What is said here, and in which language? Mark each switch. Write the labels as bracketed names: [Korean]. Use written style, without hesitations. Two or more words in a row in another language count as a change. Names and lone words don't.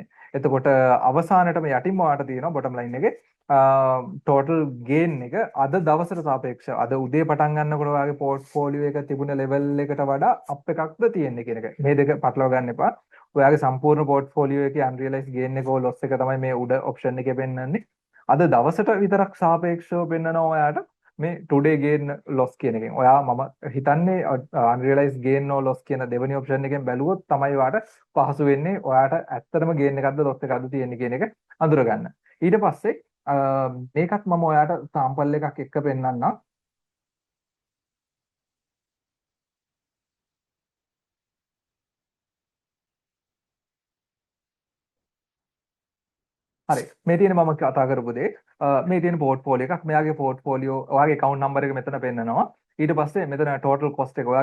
[Sinhala] එතකොට අවසානයේටම යටින්ම ඔයාට තියෙනවා [English] bottom line [Sinhala] එකේ [English] total gain [Sinhala] එක අද දවසට සාපේක්ෂව අද උදේ පටන් ගන්නකොට ඔයාගේ portfolio එක තිබුණ level එකට වඩා up එකක්ද තියෙන්නේ කියන එක. මේ දෙක පටලවා ගන්න එපා. ඔයාගේ සම්පූර්ණ portfolio එකේ [English] unrealized gain [Sinhala] එක loss එක තමයි මේ උඩ option එකේ පෙන්නන්නේ. අද දවසට විතරක් සාපේක්ෂව පෙන්නනවා ඔයාට මේ [English] today gain loss [Sinhala] කියන එකෙන්. ඔයා මම හිතන්නේ [English] unrealized gain or loss [Sinhala] කියන දෙවෙනි option එකෙන් බැලුවොත් තමයි ඔයාට පහසු වෙන්නේ ඔයාට ඇත්තටම gain එකක්ද loss එකක්ද තියෙන්නේ කියන එක අඳුරගන්න. ඊට පස්සේ මේකත් මම ඔයාට sample එකක් එක්ක පෙන්නන්නම්. හරි මේ තියෙන මම කතා කරපු දේ මේ තියෙන පෝර්ට්ෆෝලියෝ එකක් මෙයාගේ පෝර්ට්ෆෝලියෝ ඔයාගේ [English] account number [Sinhala] එක මෙතන පෙන්නනවා ඊට පස්සේ මෙතන [English] total cost [Sinhala] එක